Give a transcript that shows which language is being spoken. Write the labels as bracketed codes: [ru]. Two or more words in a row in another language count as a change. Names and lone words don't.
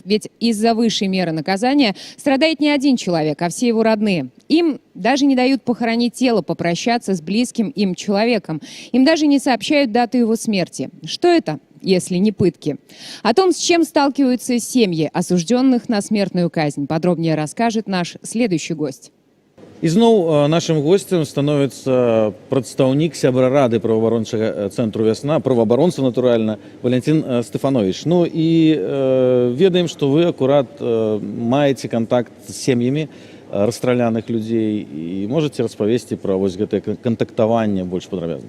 [ru] Ведь из-за высшей меры наказания страдает не один человек, а все его родные. Им даже не дают похоронить тело, попрощаться с близким им человеком. Им даже не сообщают дату его смерти. Что это, если не пытки? О том, с чем сталкиваются семьи осужденных на смертную казнь, подробнее расскажет наш следующий гость. [be] Ізноў нашим гостем становіцца прадстаўнік сябра рады праваабарончага цэнтру «Вясна», праваабаронца, натуральна, Валентин Стефанович. Ну і ведаем, што вы акурат маеце контакт з сем'ямі расстраляных людзей і можаце распавесці пра вось гэтае кантактаванне больш падрабязна.